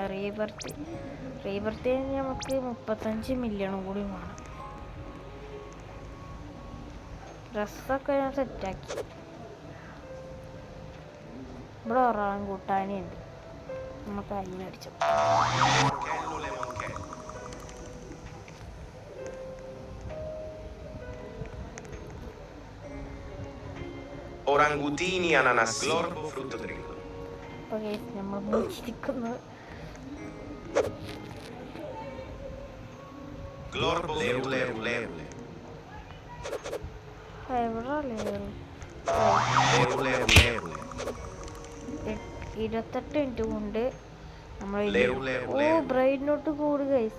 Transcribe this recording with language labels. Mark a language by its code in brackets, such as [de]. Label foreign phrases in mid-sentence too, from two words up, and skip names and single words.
[ml] റീബർത്ത് കഴിഞ്ഞ് നമുക്ക് 35 മില്യണും കൂടി വേണം. ഡ്രസ്സൊക്കെ ഞാൻ സെറ്റാക്കി. ഇവിടെ ഒരാളും കൂട്ടാനുണ്ട്. നമുക്ക് അതിനടിച്ചു. Orangutini ananas glorbo frutto dritto. Okay, നമ്മൾ മുറിച്ചിരിക്കുന്നു. Glorbo leru. എവിടെ ലേറ്? 28 മിനിറ്റ് കൊണ്ട് നമ്മൾ ബ്രെയിനോട്ട് കൂട് ഗൈസ്.